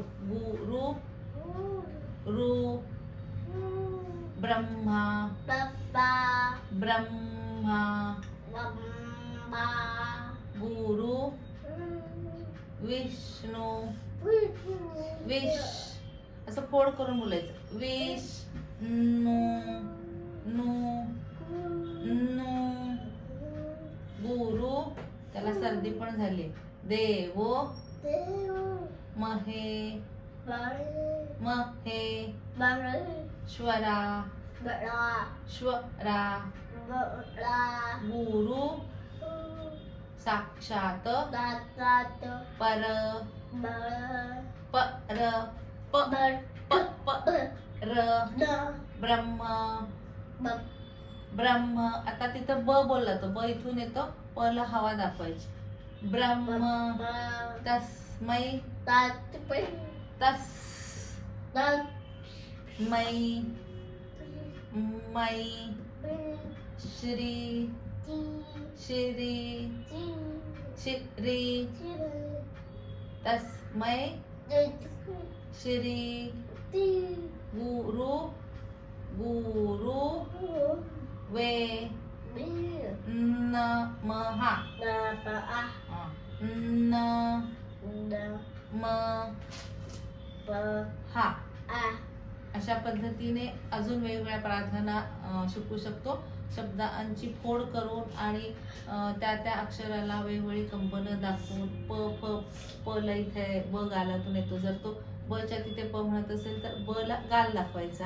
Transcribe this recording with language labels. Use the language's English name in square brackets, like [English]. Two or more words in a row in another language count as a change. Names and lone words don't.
[Sanskrit] गुरु रू ब्रह्मा ब्रह्मा गुरु विष्णू [Marathi] असं फोड करून बोलायचं. [Sanskrit] विष्णू नू नू गुरु. [Marathi] त्याला सर्दी पण झाली. [Sanskrit] देवो महे श्वरा गुरु साक्षात पर ब्रह्म. [Marathi] आता तिथं ब बोलला तो, ब इथून येतो, प ला हवा दाखवायची. [Sanskrit] ब्रह्म तस्मै मै श्री तस्मै श्री गुरु वे नमः नमः. [Marathi] अशा पद्धतीने अजून वेगवेगळ्या प्रार्थना शिकू शकतो. शब्दांची फोड करून आणि त्या अक्षराला वेगवेगळी कंपनं दाखवून. प ला इथे ब गालातून येतो. जर तो ब च्या तिथे प म्हणत असेल तर ब ला गाल दाखवायचा.